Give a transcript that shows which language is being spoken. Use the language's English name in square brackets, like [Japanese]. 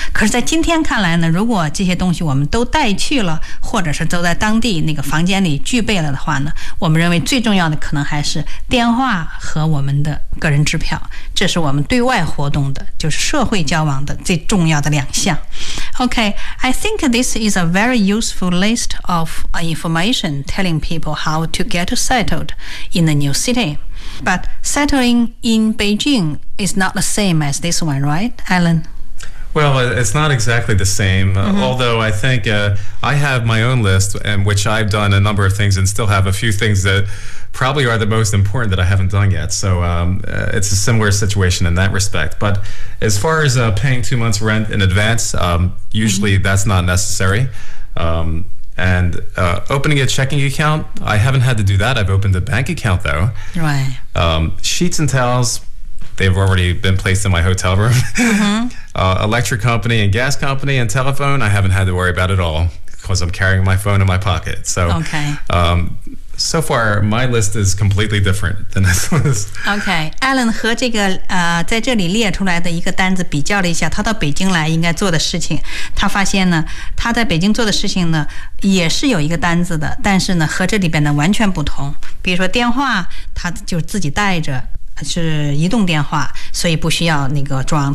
[Chinese] 可是在今天看来呢，如果这些东西我们都带去了，或者是都在当地那个房间里具备了的话呢，我们认为最重要的可能还是电话和我们的个人支票，这是我们对外活动的，就是社会交往的最重要的两项。 [English] OK, I think this is a very useful list of information telling people how to get settled in the new cityBut settling in Beijing is not the same as this one, right, Alan? Well, it's not exactly the same, although I think I have my own list, and which I've done a number of things and still have a few things that probably are the most important that I haven't done yet. So it's a similar situation in that respect. But as far as paying 2 months rent in advance, usually that's not necessary. And opening a checking account, I haven't had to do that. I've opened a bank account, though. Right. Sheets and towels, they've already been placed in my hotel room. Electric company and gas company and telephone, I haven't had to worry about at all because I'm carrying my phone in my pocket. So, so far, my list is completely different than this list. Okay. [Chinese] Alan 和这个在这里列出来的一个单子比较了一下，他到北京来应该做的事情，他发现呢，他在北京做的事情呢，也是有一个单子的，但是呢，和这里边的完全不同。比如说电话，他就自己带着，是移动电话，所以不需要那个装。